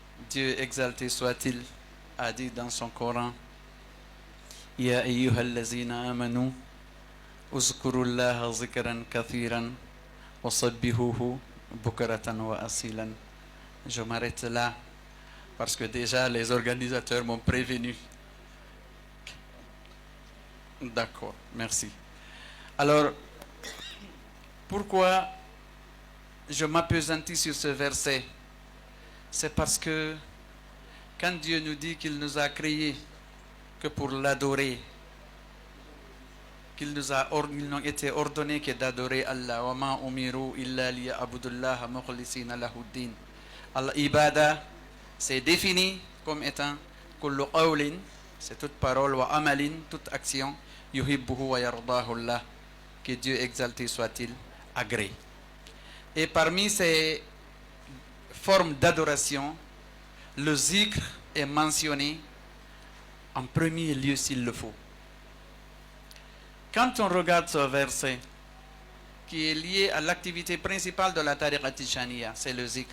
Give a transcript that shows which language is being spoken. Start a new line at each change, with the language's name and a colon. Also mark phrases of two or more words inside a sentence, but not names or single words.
French: Dieu exalté soit-il, a dit dans son Coran,
Arabic: يا أيها الذين آمنوا اذكروا الله ذكرا كثيرا وسبحوه بكرة وأصيلا.
French: Je m'arrête là, parce que déjà les organisateurs m'ont prévenu. D'accord, merci. Alors, pourquoi je m'appesantis sur ce verset? C'est parce que quand Dieu nous dit qu'il nous a créés que pour l'adorer, qu'il nous a été ordonné que d'adorer Allah,
Arabic: وما أمروا إلا ليعبدوا الله مخلصين له الدين.
French: Al-ibada, c'est défini comme étant
Arabic: كل قول,
French: c'est toute parole,
Arabic: وعمل,
French: toute action,
Arabic: يحبه ويرضاه الله,
French: que Dieu exalté soit-il, agrée. Et parmi ces formes d'adoration, le zikr est mentionné en premier lieu s'il le faut. Quand on regarde ce verset, qui est lié à l'activité principale de la tariqa tijaniya, c'est le zikr.